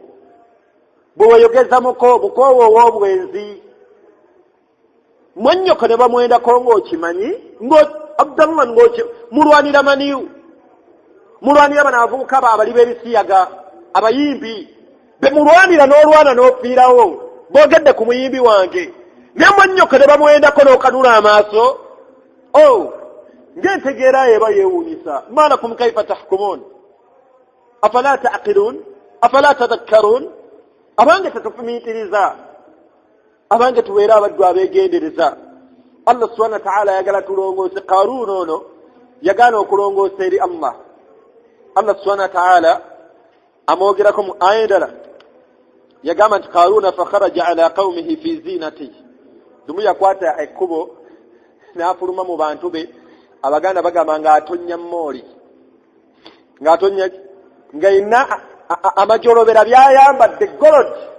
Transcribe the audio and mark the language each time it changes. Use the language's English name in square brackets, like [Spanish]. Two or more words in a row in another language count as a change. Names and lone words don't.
[Ganda] Bwe weyogeza mukoowo ow'obwenzi mwannyoko ne bamwendako ng'okimanyi Abdallah mulwanira maniyu mulwanira bano abavubuka abali b'ebisiyaga abayimbi be mulwanira n'olwana n'ofiirawo boogedde ku muyimbi wange naye mwannyoko ne bamwendako n'okanula amaaso. Ng'entegeera eba yeewuunyisa. [Arabic] ما لكم كيف تحكمون أفلا تعقلون أفلا تذكرون. [Ganda] Abange tetufumiitiriza abange tubeera abaddu abeegendereza. Allah [Arabic] سبحانه وتعالى [Ganda] yagala tulongoose. Qaaruun ono yagaana okulongoosa eri Allah. Allah [Arabic] سبحانه وتعالى [Ganda] amwogerako mu aya endala yagamba nti Qaaruuna [Arabic] فخرج على قومه في زينته. [Ganda] Dumu yakwata ekkubo n'afuluma mu bantu be. Abaganda bagamba ng'atonnya mooli ng'atonnya nga yina amajolobera byayambadde gold.